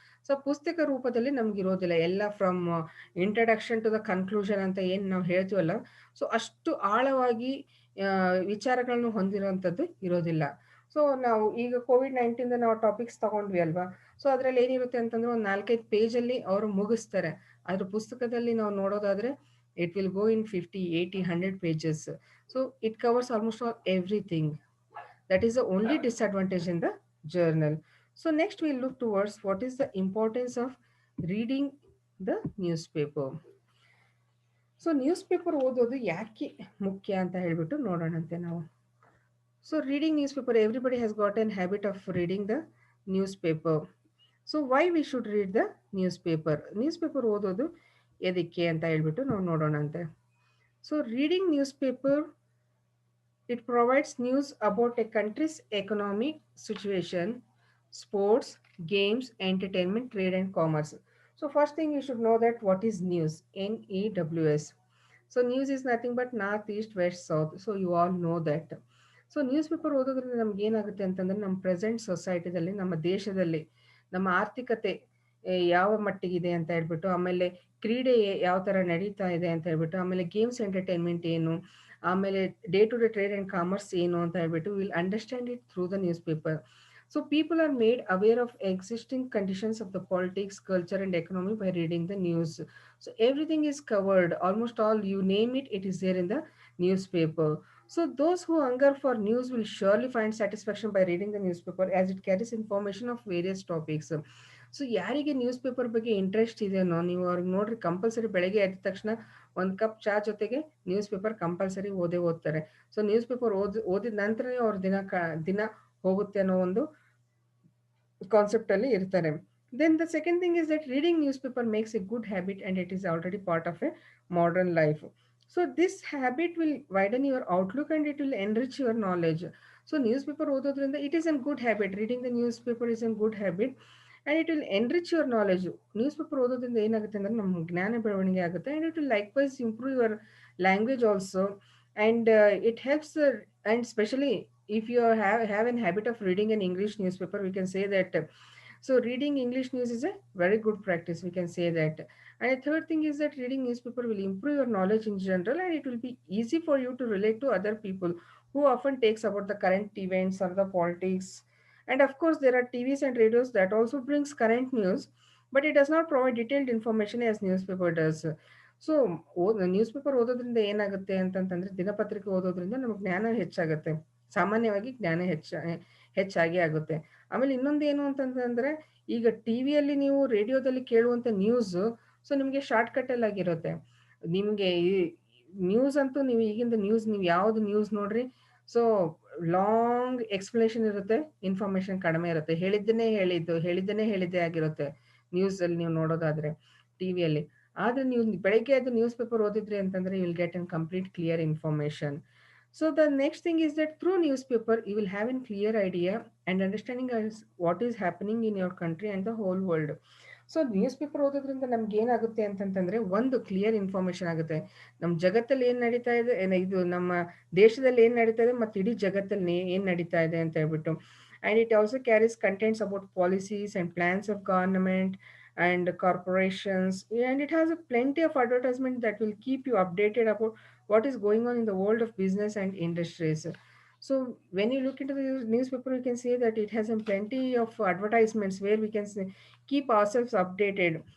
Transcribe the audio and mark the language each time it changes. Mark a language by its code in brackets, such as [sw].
[kn] So ಪುಸ್ತಕ ರೂಪದಲ್ಲಿ ನಮ್ಗೆ ಇರೋದಿಲ್ಲ ಎಲ್ಲ [en] from introduction to the conclusion [kn] ಅಂತ ಏನು ನಾವು ಹೇಳ್ತೀವಲ್ಲ, ಸೊ ಅಷ್ಟು ಆಳವಾಗಿ ವಿಚಾರಗಳನ್ನು ಹೊಂದಿರುವಂಥದ್ದು ಇರೋದಿಲ್ಲ. ಸೊ ನಾವು ಈಗ ಕೋವಿಡ್-19 ನಾವು ಟಾಪಿಕ್ಸ್ ತಗೊಂಡ್ವಿ ಅಲ್ವಾ, ಸೊ ಅದ್ರಲ್ಲಿ ಏನಿರುತ್ತೆ ಅಂತಂದ್ರೆ ಒಂದು 4-5 ಪೇಜಲ್ಲಿ ಅವರು ಮುಗಿಸ್ತಾರೆ. ಆದ್ರೆ ಪುಸ್ತಕದಲ್ಲಿ ನಾವು ನೋಡೋದಾದ್ರೆ [en] It will go in 50, 80, 100 pages. So it covers almost all everything. That is the only disadvantage in the journal. So next we'll look towards what is the importance of reading the newspaper. [kn] So news paper ಓದೋದು ಯಾಕೆ ಮುಖ್ಯ ಅಂತ ಹೇಳ್ಬಿಟ್ಟು ನೋಡೋಣಂತೆ ನಾವು. [en] So reading newspaper, everybody has got an habit of reading the newspaper. So why we should read the newspaper? [kn] News paper ಓದೋದು ಎದಕ್ಕೆ ಅಂತ ಹೇಳ್ಬಿಟ್ಟು ನಾವು ನೋಡೋಣಂತೆ. [en] So reading newspaper, it provides news about a country's economic situation, sports, games, entertainment, trade, and commerce. So, first thing you should know that what is news? NEWS. So, news is nothing but north, east, west, south. So, you all know that. [kn] So news paper ಓದೋದ್ರಿಂದ ನಮ್ಗೆ ಏನಾಗುತ್ತೆ ಅಂತಂದ್ರೆ ನಮ್ಮ present ಸೊಸೈಟಿದಲ್ಲಿ, ನಮ್ಮ ದೇಶದಲ್ಲಿ ನಮ್ಮ ಆರ್ಥಿಕತೆ ಯಾವ ಮಟ್ಟಿಗಿದೆ ಅಂತ ಹೇಳ್ಬಿಟ್ಟು, ಆಮೇಲೆ ಕ್ರೀಡೆ ಯಾವ ಥರ ನಡೀತಾ ಇದೆ ಅಂತ ಹೇಳ್ಬಿಟ್ಟು, ಆಮೇಲೆ ಗೇಮ್ಸ್ ಎಂಟರ್ಟೈನ್ಮೆಂಟ್ ಏನು, ಆಮೇಲೆ [en] day to day trade and commerce [kn] ಏನು ಅಂತ ಹೇಳ್ಬಿಟ್ಟು [en] Will understand it through the newspaper. So people are made aware of existing conditions of the politics, culture and economy by reading the news. So everything is covered, almost all you name it, it is there in the newspaper. So those who hunger for news will surely find satisfaction by reading the newspaper as it carries information of various topics. [kn] So ಯಾರಿಗೆ news paper ಬಗ್ಗೆ interest ಇದೆಯೋ ನೀವು ಅವ್ರಿಗೆ ನೋಡ್ರಿ, compulsory ಬೆಳಗ್ಗೆ ಎದ್ದ ತಕ್ಷಣ ಒಂದು ಕಪ್ ಚಾ ಜೊತೆಗೆ ನ್ಯೂಸ್ ಪೇಪರ್ ಕಂಪಲ್ಸರಿ ಓದ್ತಾರೆ. ಸೊ ನ್ಯೂಸ್ ಪೇಪರ್ ಓದಿದ ನಂತರನೇ ಅವ್ರ ದಿನ ಹೋಗುತ್ತೆ ಅನ್ನೋ ಒಂದು ಕಾನ್ಸೆಪ್ಟ್ ಅಲ್ಲಿ ಇರ್ತಾರೆ. [en] Then the second thing is that reading newspaper makes a good habit and it is already part of a modern life. So this habit will widen your outlook and it will enrich your knowledge. So newspaper [kn] ಓದೋದ್ರಿಂದ [en] it is a good habit. Reading the newspaper is a good habit and it will enrich your knowledge. [kn] News paper ಓದೋದ್ರಿಂದ ಏನಾಗುತ್ತೆ ಅಂದ್ರೆ ನಮ್ಮ ಜ್ಞಾನ ಬೆಳವಣಿಗೆ ಆಗುತ್ತೆ [en] and it will likewise improve your language also. And it helps and especially if you have an habit of reading an English newspaper, we can say that so reading English news is a very good practice, we can say that. And the third thing is that reading newspaper will improve your knowledge in general and it will be easy for you to relate to other people who often takes about the current events or the politics. And of course there are TVs and radios that also brings current news, but it does not provide detailed information as newspaper does. [kn] So news paper ಓದೋದ್ರಿಂದ ಏನಾಗುತ್ತೆ ಅಂತಂತಂದ್ರೆ, ದಿನಪತ್ರಿಕೆ ಓದೋದ್ರಿಂದ ನಮಗೆ ಜ್ಞಾನ ಹೆಚ್ಚಾಗುತ್ತೆ. ಸಾಮಾನ್ಯವಾಗಿ ಜ್ಞಾನ ಹೆಚ್ಚಾಗಿ ಆಗುತ್ತೆ. ಆಮೇಲೆ ಇನ್ನೊಂದು ಏನು ಅಂತಂತಂದ್ರೆ, ಈಗ ಟಿವಿಯಲ್ಲಿ ನೀವು ರೇಡಿಯೋದಲ್ಲಿ ಕೇಳುವಂತ ನ್ಯೂಸ್, ಸೊ ನಿಮಗೆ ಶಾರ್ಟ್ ಕಟ್ ಅಲ್ಲಿ ಆಗಿರುತ್ತೆ. ನಿಮಗೆ ಈ ನ್ಯೂಸ್ ಅಂತೂ ನೀವು ಈಗಿಂದ ನ್ಯೂಸ್ ನೀವು ಯಾವ್ದು ನ್ಯೂಸ್ ನೋಡ್ರಿ, ಸೊ ಲಾಂಗ್ ಎಕ್ಸ್ಪ್ಲನೇಷನ್ ಇರುತ್ತೆ, ಇನ್ಫಾರ್ಮೇಶನ್ ಕಡಿಮೆ ಇರುತ್ತೆ. ಹೇಳಿದ್ದನ್ನೇ ಹೇಳಿದ್ದೇ ಆಗಿರುತ್ತೆ ನ್ಯೂಸ್ ಅಲ್ಲಿ ನೀವು ನೋಡೋದಾದ್ರೆ ಟಿವಿಯಲ್ಲಿ. ಆದ್ರೆ ನೀವು ಬೆಳಗ್ಗೆ ಅದು ನ್ಯೂಸ್ ಪೇಪರ್ ಓದಿದ್ರಿ ಅಂತಂದ್ರೆ [en] You will get an complete clear information. So the next thing is that through newspaper you will have a clear idea and understanding as what is happening in your country and the whole world. [kn] So news paper ಓದೋದ್ರಿಂದ ನಮ್ಗೆ ಏನಾಗುತ್ತೆ ಅಂತಂತಂದ್ರೆ, ಒಂದು clear information ಆಗುತ್ತೆ. ನಮ್ಮ ಜಗತ್ತಲ್ಲಿ ಏನ್ ನಡೀತಾ ಇದೆ, ಇದು ನಮ್ಮ ದೇಶದಲ್ಲಿ ಏನ್ ನಡೀತಾ ಇದೆ ಮತ್ತು ಇಡೀ ಜಗತ್ತಲ್ಲಿ ಏನ್ ನಡೀತಾ ಇದೆ ಅಂತ ಹೇಳ್ಬಿಟ್ಟು. [en] And it also carries contents about policies and plans of government and corporations, and it has a plenty of advertisement that will keep you updated about what is going on in the world of business and industries. So when you look into the newspaper, you can see that it has a plenty of advertisements where we can keep ourselves updated.